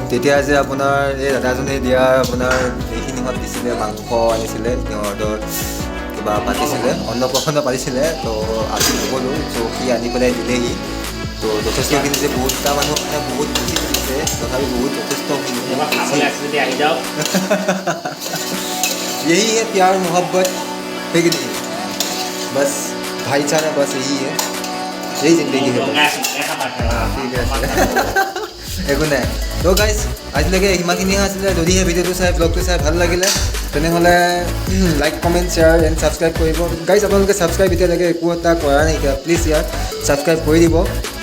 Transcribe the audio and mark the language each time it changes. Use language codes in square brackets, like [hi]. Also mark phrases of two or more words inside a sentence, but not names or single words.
[as] তেতিয়া যে আপোনাৰ এই দাদাজনে দিয়া আপোনাৰ এইখিনিহঁত দিছিলে, মাংস আনিছিলে, সিহঁতৰ কিবা পাতিছিলে, অন্নপ্ৰসন্ন পাতিছিলে। তো আমি নগ'লোঁ, চ' সি আনি পেলাই দিলেহি। তো যথেষ্টখিনি যে বহুতটা মানুহ মানে বহুত বেছি দিছে, তথাপি বহুত যথেষ্টখিনি। [hi] यही है प्यार मोहब्बत है कि नहीं, बस भाईचारा, बस यही है, यही जिंदगी है। [as] ঠিক আছে, একো নাই। তো গাইজ আজিলৈকে ইমানখিনিহে আছিলে। যদিহে ভিডিঅ'টো চাই ব্লগটো চাই ভাল লাগিলে তেনেহ'লে [en] like comment share and subscribe [as] কৰিব। গাইজ আপোনালোকে ছাবস্ক্ৰাইব এতিয়ালৈকে একো এটা কৰা নাইকিয়া, প্লিজ ইয়াৰ ছাবস্ক্ৰাইব কৰি দিব।